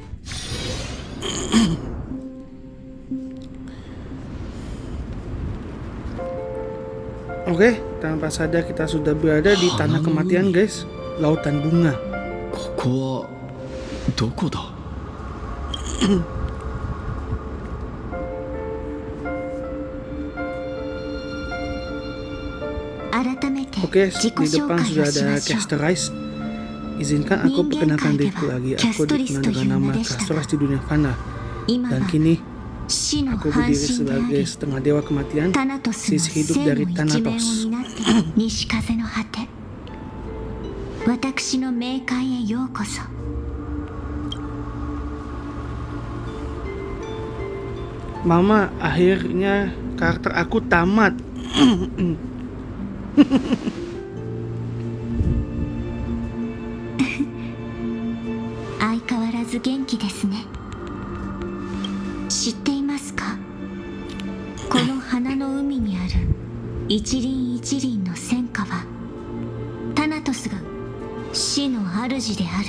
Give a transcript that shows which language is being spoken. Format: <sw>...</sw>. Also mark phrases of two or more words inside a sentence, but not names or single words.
<id>Oke, tanpa sadar kita sudah berada di tanah kematian, guys. Lautan bunga.</id> <ja>ここはどこだ。改めて</ja> <id>Oke,</id> <ja>自己</ja> <id>di</id> <ja>紹</ja> <id>depan</id> <ja>介</ja> <id>sudah</id> <ja>をし</ja> <id>ada</id> <ja>ましょう。</ja> <id>Castorais. Izinkan aku perkenalkan diriku lagi. Aku dikenal dengan nama Castorais di dunia fana.</id> <ja>今</ja> <id>Dan</id> <ja>は</ja> <id>kini</id> <ja>死の</ja> <id>aku</id> <ja>半</ja> <id>berdiri</id> <ja>身であ</ja> <id>sebagai</id> <ja>り</ja> <id>setengah dewa kematian,</id> <ja>タナトスの</ja> <id>sisi hidup</id> <ja>生</ja> <id>dari</id> <ja>の一面を</ja> <id>Thanatos.</id> <ja>担っている西風の果て。私の冥界へようこそ。</ja> <id>Mama, akhirnya karakter aku tamat.</id> <ja>相変わらず元気ですね。知っていますか？この花の海にある一輪一輪の戦果はタナトスが死の主である</ja>